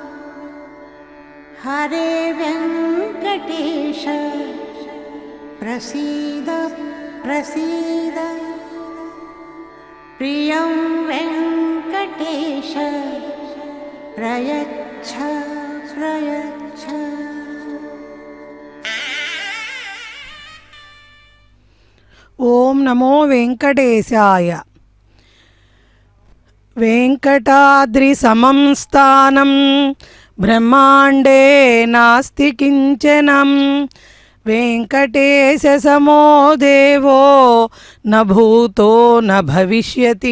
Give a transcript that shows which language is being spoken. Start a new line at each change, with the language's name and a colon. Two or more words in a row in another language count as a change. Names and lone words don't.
Sanskrit: हरे वेङ्कटेश प्रसीद प्रसीद। प्रियं वेङ्कटेश प्रयच्छ प्रयच्छ। ఓం నమో వెంకటేశాయ. వెంకటాద్రి సమం స్థానం బ్రహ్మాండే నాస్తి కించనం. వెంకటేశ సమో దేవో న భూతో న భవిష్యతి.